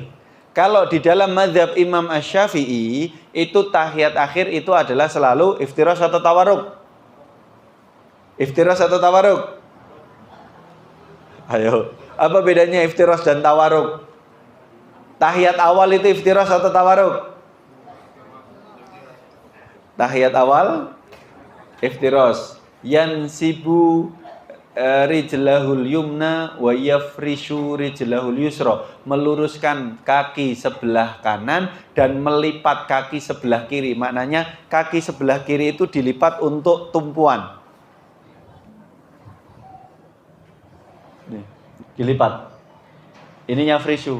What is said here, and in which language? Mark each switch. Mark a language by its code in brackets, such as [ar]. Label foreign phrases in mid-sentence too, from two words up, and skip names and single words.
[id] Kalau di dalam mazhab Imam Asy-Syafi'i, itu tahiyat akhir itu adalah selalu iftirash atau tawarruk. Iftirash atau tawarruk? Ayo, apa bedanya iftirash dan tawarruk? Tahiyat awal itu iftirash atau tawarruk? Tahiyat awal iftirash. [ar] Yansibu rijlahul yumna wa yafrishu rijlahul yusra, [id] meluruskan kaki sebelah kanan dan melipat kaki sebelah kiri. Maknanya kaki sebelah kiri itu dilipat untuk tumpuan. Nih, dilipat. Ini yafrishu.